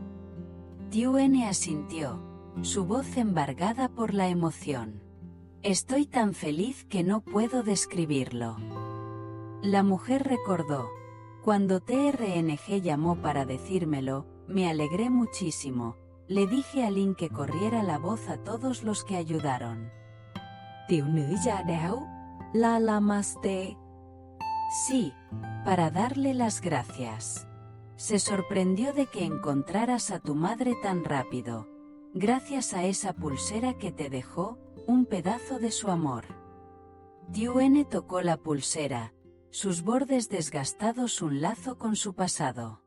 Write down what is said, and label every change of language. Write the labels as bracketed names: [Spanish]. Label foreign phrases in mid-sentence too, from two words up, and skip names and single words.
[Spanish] Tiuene asintió, su voz embargada por la emoción. Estoy tan feliz que no puedo describirlo. La mujer recordó. Cuando TRNG llamó para decírmelo, me alegré muchísimo. Le dije a Lin que corriera la voz a todos los que ayudaron. ¿Tiểu nữ gia đáo? La llamaste. Sí, para darle las gracias. Se sorprendió de que encontraras a tu madre tan rápido. Gracias a esa pulsera que te dejó, un pedazo de su amor. Tiuene tocó la pulsera, sus bordes desgastados un lazo con su pasado.